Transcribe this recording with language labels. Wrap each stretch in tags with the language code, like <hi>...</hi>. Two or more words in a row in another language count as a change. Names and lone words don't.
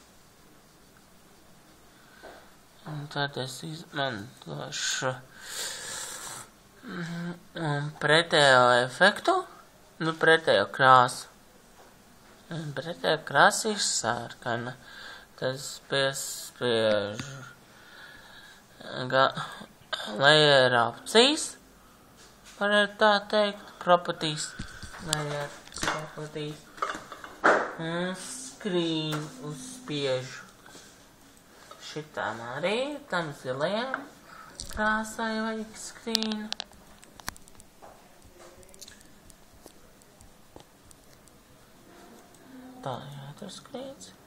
<lv>Un tad es izmantošu pretējo efektu, pretējo krāsu. Pretējo krāsa ir sarkana. Tad es piespiežu layer opcijas, varētu tā teikt,</lv> <en>properties, layer properties.</en> <lv>Un screen uzspiežu. Šitām arī, tam zilajām krāsai vajag skrīnu. Tā jātur skrīns.</lv>